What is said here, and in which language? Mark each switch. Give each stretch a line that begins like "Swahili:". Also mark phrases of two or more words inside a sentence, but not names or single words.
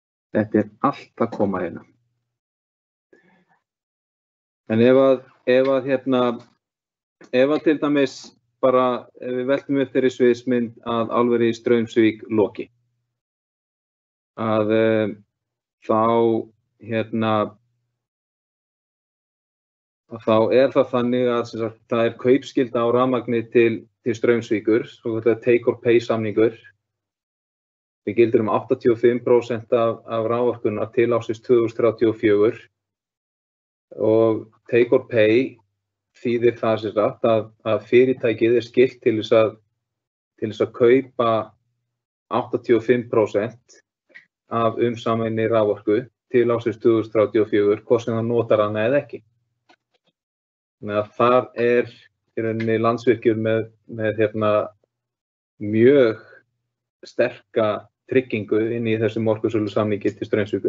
Icelandic: Þetta allt að koma hérna. En ef að til dæmis bara, ef við veltum upp þeirri sviðsmynd að álverið í Straumsvík loki, að þá það þannig að það kaupskylda á rafmagni til Straumsvíkur, svo þetta
English: take or pay
Icelandic: samningur. Við gildir 85% af raforkunnar til ársins 2034 og
English: take or pay
Icelandic: þýðir það að fyrirtækið skylt til þess að kaupa 85% af umsaminni raforku til ársins 2034, hvort sem það notar hana eða ekki. Þannig að þar í rauninni Landsvirkjun með mjög sterka tryggingu inn í þessum orkusölusamningi til Straumsvíkur.